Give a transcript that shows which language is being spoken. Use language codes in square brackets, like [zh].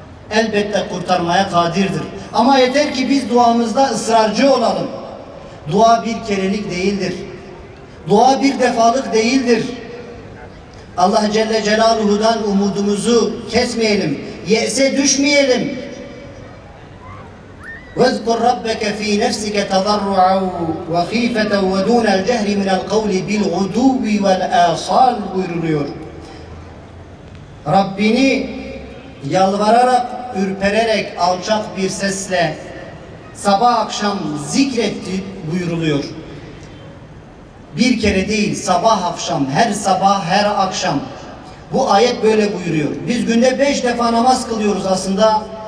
[tr] Elbette kurtarmaya kadirdir. Ama yeter ki biz duamızda ısrarcı olalım. Dua bir kerelik değildir. Dua bir defalık değildir. Allah Celle Celaluhu'dan umudumuzu kesmeyelim. Ye'se düşmeyelim. [ar] وَاذْكُرْ رَبَّكَ ف۪ي نَفْسِكَ تَضَرُّعًا وَخِيفَةً وَدُونَ الْجَهْرِ مِنَ الْقَوْلِ بِالْغُدُوِّ وَالْآصَالِ [tr] buyuruluyor. Rabbini yalvararak, ürpererek, alçak bir sesle sabah akşam zikretti buyuruluyor. Bir kere değil, sabah akşam, her sabah, her akşam. Bu ayet böyle buyuruyor. Biz günde 5 defa namaz kılıyoruz aslında.